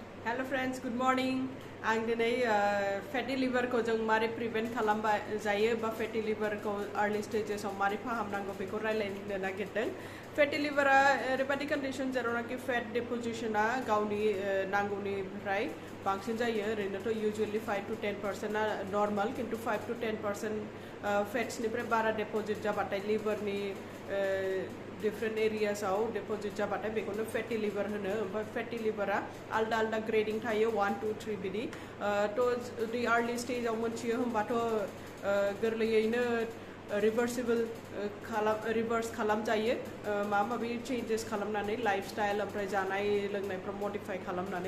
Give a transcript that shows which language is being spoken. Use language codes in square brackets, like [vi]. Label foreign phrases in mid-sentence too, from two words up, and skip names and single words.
[en] Hello friends, good morning. [brx] आं दिनै [en] fatty liver [brx] जों मारै प्रिभेन्ट खालामबा जायो बा [en] fatty liver early stages [brx] मारै फाहामनांगौ बेखौ रायलायनो नागिरदों। [en] fatty liver [brx] ओरैबायदि कन्डिशन जेरावनाखि फेट डिप'जिशना गावनि नांगौनिफ्राय बांसिन जायो। ओरैनोथ' [en] usually 5 to 10% [brx] नर्माल, किन्तु 5 to 10% फेट्सनिफ्राय बारा डिप'जिट जाबाथाय लिभारनि [en] different areas [brx] डिप'जिट जाबाथाय बेखौनो [en] fatty liver [brx] होनो। ओमफ्राय [en] fatty liver [brx] आलदा आलदा ग्रेडिं थायो 1, 2, 3 बिदि। थ' जुदि [en] early stage [brx] मोनथियो होमबाथ' गोरलैयैनो रिभार्स खालामजायो माबा माबि चेन्जेस खालामनानै लाइफस्टाइल ओमफ्राय जानाय लोंनायफ्राव मडिफाइ खालामनानै।